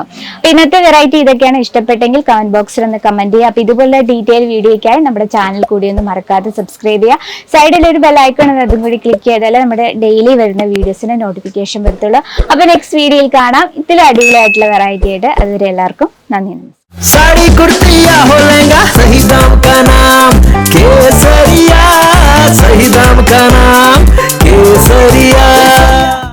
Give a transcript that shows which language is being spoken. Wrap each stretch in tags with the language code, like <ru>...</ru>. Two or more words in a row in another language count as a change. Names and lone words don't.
<ml>അപ്പൊ ഇന്നത്തെ വെറൈറ്റി ഇതൊക്കെയാണ്. ഇഷ്ടപ്പെട്ടെങ്കിൽ കമന്റ് ബോക്സിൽ ഒന്ന് കമന്റ് ചെയ്യുക. അപ്പൊ ഇതുപോലുള്ള ഡീറ്റെയിൽ വീഡിയോയ്ക്കായി നമ്മുടെ ചാനൽ കൂടി ഒന്ന് മറക്കാതെ സബ്സ്ക്രൈബ് ചെയ്യുക. സൈഡിൽ ഒരു</ml> <en>bell icon</en> <ml>ഉണ്ട്, അതും കൂടി ക്ലിക്ക് ചെയ്താൽ നമ്മുടെ ഡെയിലി വരുന്ന വീഡിയോസിന് നോട്ടിഫിക്കേഷൻ വരത്തുള്ളൂ. അപ്പൊ നെക്സ്റ്റ് വീഡിയോയിൽ കാണാം ഇതിൽ അടിപൊളിയായിട്ടുള്ള വെറൈറ്റി ആയിട്ട്. അതുവരെ എല്ലാവർക്കും നന്ദി.</ml> <hi>साड़ी कुर्ती या हो लहंगा, सही दाम का नाम केसरिया, सही दाम का नाम केसरिया।</hi>